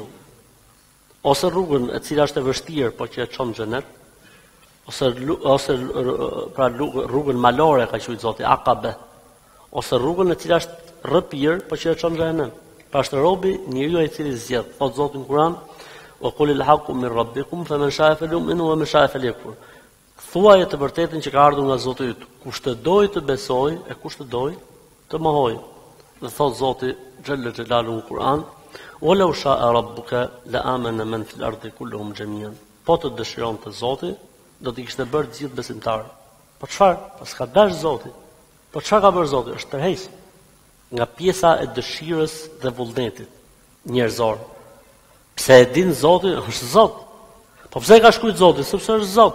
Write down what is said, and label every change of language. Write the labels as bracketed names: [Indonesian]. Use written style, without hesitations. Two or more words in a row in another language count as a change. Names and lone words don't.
[Albanian] Ose rrugën e cila është e vështirë, po që e çon në xhenet, ose pra rrugën malore ka thënë Zoti, aqabe, ose rrugën e cila është rrëpir, po që e çon në xhenet. Pra është robi njeriu i cili zgjedh. Thot Zoti në Kur'an, [Arabic] "وقل الحق من ربكم فمن شاء فليؤمن ومن شاء فليكفر." [Albanian] Thuaje të vërtetën që ka ardhur nga Zoti yt. Kush të dojë të besojë e kush të dojë të mohojë. Dhe thot Zoti [Arabic] جل جلاله [Albanian] në Kur'an, [Arabic] "ولو شاء ربك لآمن من في الأرض كلهم جميعا." [Albanian] Po të dëshironte Zoti, do t'i kishte bërë të gjithë besimtarë. Po çfarë? Po s'ka dash Zoti. Po çfarë ka bërë Zoti? Është tërheq nga pjesa e dëshirës dhe vullnetit njerëzor. Pse e din Zoti, është Zot. Po pse e ka shkruar Zoti? Sepse është Zot.